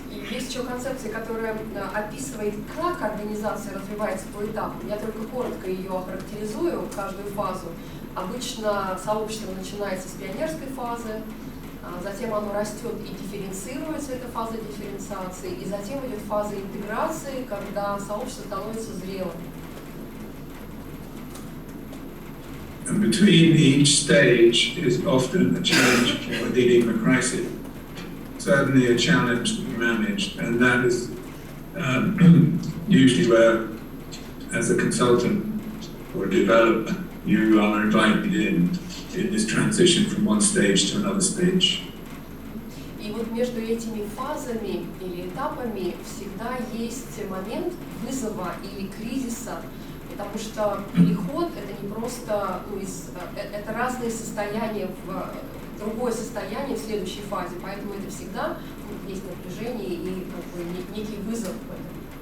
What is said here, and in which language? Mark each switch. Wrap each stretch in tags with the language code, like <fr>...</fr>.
<ru>Есть еще концепция, которая описывает, как организация развивается по этапам. Я только коротко ее охарактеризую, каждую фазу. Обычно сообщество начинается с пионерской фазы, затем оно растет и дифференцируется, это фаза дифференциации, и затем идет фаза интеграции, когда сообщество становится зрелым.</ru> <en>And between each stage is often a challenge for dealing with crisis. Certainly a challenge to be managed, and that is usually where, as a consultant or a developer, you are invited in this transition from one stage to another stage.</en> <ru>И вот между этими фазами или этапами всегда есть момент вызова или кризиса, потому что переход — это не просто, это разные состояния в другое состояние в следующей фазе, поэтому это всегда есть напряжение и как бы некий вызов в этом.</ru>